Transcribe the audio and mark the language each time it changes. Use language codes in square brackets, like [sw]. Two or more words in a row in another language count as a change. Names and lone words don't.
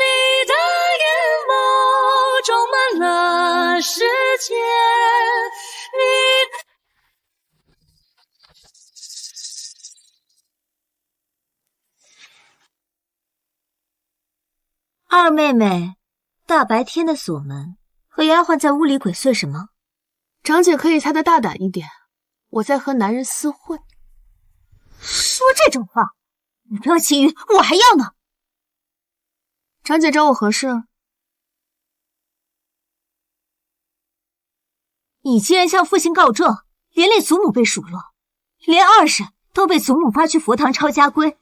[zh] 你的眼眸充滿了世界，二妹妹，大白天的锁門，和丫鬟在屋裡鬼祟什麼？長姐可以猜得大膽一點，我在和男人私會。說這種話，你不要其餘，我還要呢。長姐找我何事？你竟然向父親告狀，連累祖母被數落，連二嬸都被祖母發去佛堂抄家規。